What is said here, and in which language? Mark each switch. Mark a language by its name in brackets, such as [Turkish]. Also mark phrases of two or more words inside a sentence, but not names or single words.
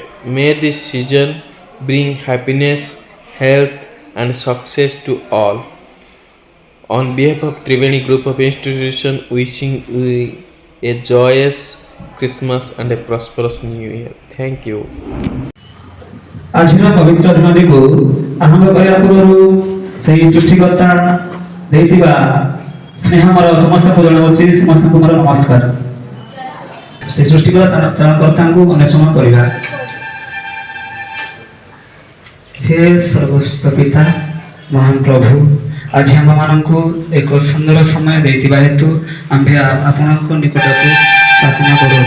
[English] May this season bring happiness, health, and success to all. On behalf of Triveni Group of Institutions, wishing you a joyous Christmas and a prosperous New Year. Thank you. [Odia] ଆଜିର ପବିତ୍ର ଦିନଟିକୁ ଆରମ୍ଭ କରିବା ପୂର୍ବରୁ ସେହି ସୃଷ୍ଟିକର୍ତ୍ତା ଦେଇଥିବା ସ୍ନେହ ମୋର ସମସ୍ତଙ୍କୁ ଜଣାଉଛି। ସମସ୍ତଙ୍କୁ ମୋର ନମସ୍କାର। ସେହି ସୃଷ୍ଟିକର୍ତ୍ତାଙ୍କୁ ଅନ୍ୱେଷଣ କରିବା। ହେ ସର୍ବସ୍ତ ପିତା ମହାନ ପ୍ରଭୁ, ଆଜି ଆମମାନଙ୍କୁ ଏକ ସୁନ୍ଦର ସମୟ ଦେଇଥିବା ହେତୁ ଆମ୍ଭେ ଆପଣଙ୍କ ନିକଟକୁ ପ୍ରାର୍ଥନା କରୁଅଛୁ।